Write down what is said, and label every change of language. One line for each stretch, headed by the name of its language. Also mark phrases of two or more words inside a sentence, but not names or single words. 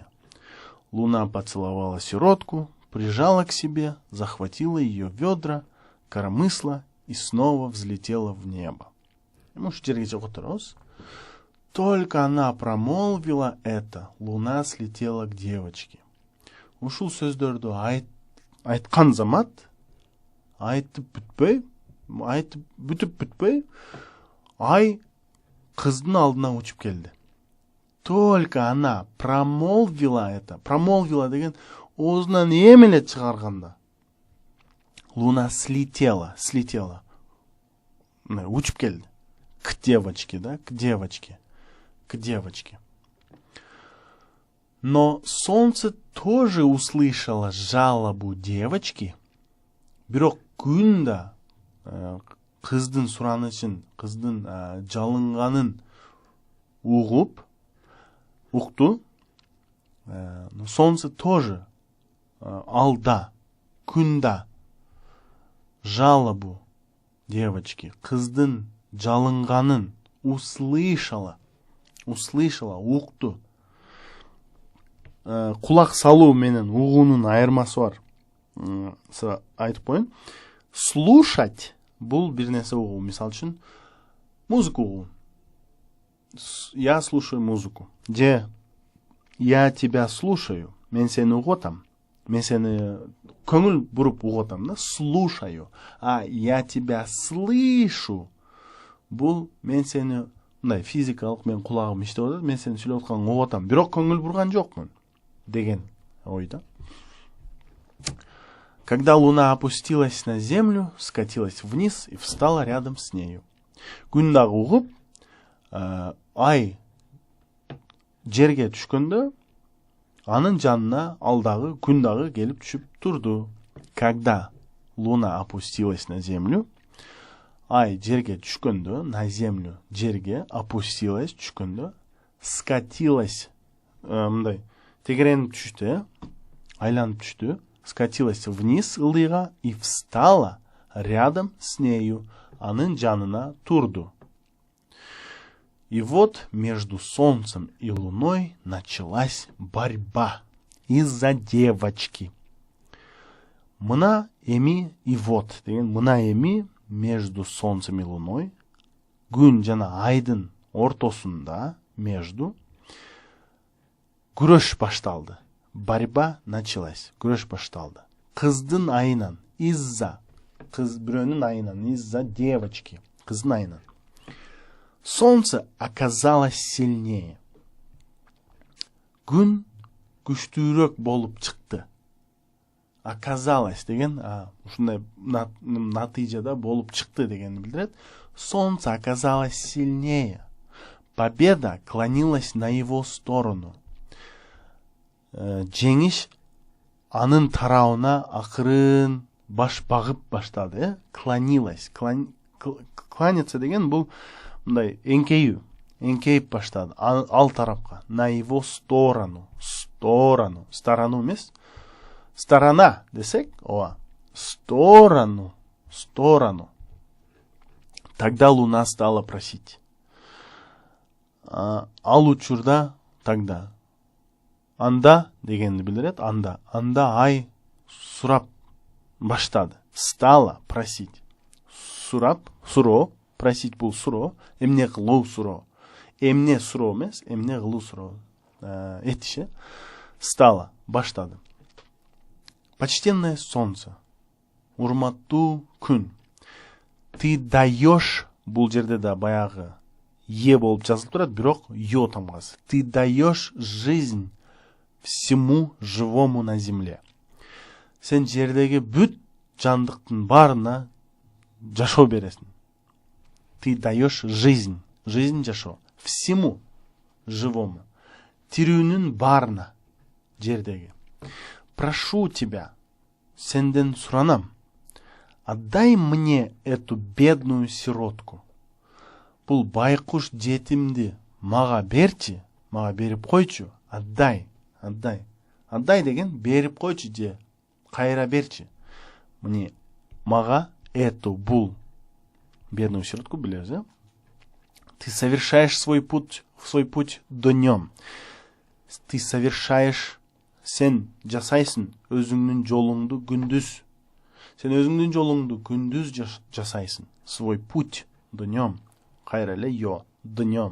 Russian: Луна поцеловала сиротку, прижала к себе, захватила ее ведра, коромысла и снова взлетела в небо. Только она промолвила это, луна слетела к девочке.
Kyrgyz: Ушул сөздөрдү айткан замат айтып бүтпөй ай кыздын алдына учуп келди.
Russian: Только она промолвила это,
Kyrgyz: промолвила деген оозунан эмеле чыгарганда
Russian: луна слетела,
Kyrgyz: учуп келди
Russian: к девочке,
Kyrgyz: да,
Russian: к девочке. Но солнце тоже услышало жалобу девочки.
Kyrgyz: Бирок күн да кыздын суранышын, кыздын жалынганын укту.
Russian: Но солнце тоже
Kyrgyz: алда, күнда
Russian: жалобу девочки,
Kyrgyz: кыздын жалынганын услышала, укту. Кулак салуу менен угуунун айырмасы бар. Айтып коеюн. Слушать бул бир нерсе угуу. Мисал үчүн музыка угуу.
Russian: Я слушаю музыку. Же я тебя слушаю.
Kyrgyz: Мен сени угутам. Мен сени көңүл буруп угутам, да?
Russian: Слушаю. А я тебя слышу.
Kyrgyz: Бул мен сени мындай физикалык, мен кулагым иштеп атат, мен сени сүйлөп атканыңды угутам. Бирок көңүл бурган жокмун деген ойда.
Russian: Когда луна опустилась на землю, скатилась вниз и встала рядом с нею.
Kyrgyz: Күн дагы угуп, ай жерге түшкөндө, анын жанына алдагы күн дагы келип түшүп турду.
Russian: Когда луна опустилась на землю,
Kyrgyz: ай жерге түшкөндө,
Russian: на землю
Kyrgyz: жерге опустилась түшкөндө, скатилась, мындай тегеренип түштү, айланып түштү.
Russian: Скатилась вниз ылдыйга и встала рядом с нею,
Kyrgyz: анын жанына турду.
Russian: И вот между солнцем и луной началась борьба из-за девочки.
Kyrgyz: Мына эми
Russian: и вот
Kyrgyz: деген мына эми
Russian: между солнцем и луной,
Kyrgyz: күн жана айдын ортосунда между күрөш башталды.
Russian: Борьба началась.
Kyrgyz: Күрөш башталды. Кыздын айынан, из-за бирөөнүн айынан,
Russian: из-за девочки,
Kyrgyz: кыздын айынан.
Russian: Солнце оказалось сильнее.
Kyrgyz: Күн күчтүүрөөк болуп чыкты. Оказалось деген ушундай натыйжада болуп чыкты дегенди билдирет.
Russian: Солнце оказалось сильнее. Победа клонилась на его сторону.
Kyrgyz: Жеңиш анын тарабына акырын баш багып баштады.
Russian: Клонилась.
Kyrgyz: Кланяться деген бул мындай эңкейип баштады. Ал тарапка.
Russian: На его сторону. Сторону эмес. Сторона десек, сторону. Тогда луна стала просить.
Kyrgyz: Ал учурда тогда. Анда дегенди билдирет. Анда ай сурап баштады.
Russian: Стала просить.
Kyrgyz: Суроо просить бул суроо, эмне кылуу суроо. Эмне суроо эмес, эмне кылуу суроо. Этиши. Стала, баштады.
Russian: Почтенное солнце,
Kyrgyz: урматтуу күн,
Russian: ты даешь,
Kyrgyz: бул жерде да баягы е болуп жазылып турат, бирок ё тамгасы.
Russian: Ты даешь жизнь всему живому на земле.
Kyrgyz: Сен жердеги бүт жандыктын баарына жашоо бересиң.
Russian: Ты даешь жизнь, жизнь жашоо, всему живому,
Kyrgyz: тирүүнүн баарына жердеги.
Russian: Прошу тебя,
Kyrgyz: сенден суранам,
Russian: отдай мне эту бедную сиротку.
Kyrgyz: Бул байкуш жетимди мага берчи, мага берип койчу, отдай. Отдай деген берип койчу же кайра берчи. Мне мага эту бул бедную сиротку, билебиз, да?
Russian: Ты совершаешь свой путь днем. Ты совершаешь,
Kyrgyz: сен жасайсың өзүңдүн жолуңду күндүз. Сен өзүңдүн жолуңду күндүз жасайсың.
Russian: Свой путь днем.
Kyrgyz: Кайра эле ё днем.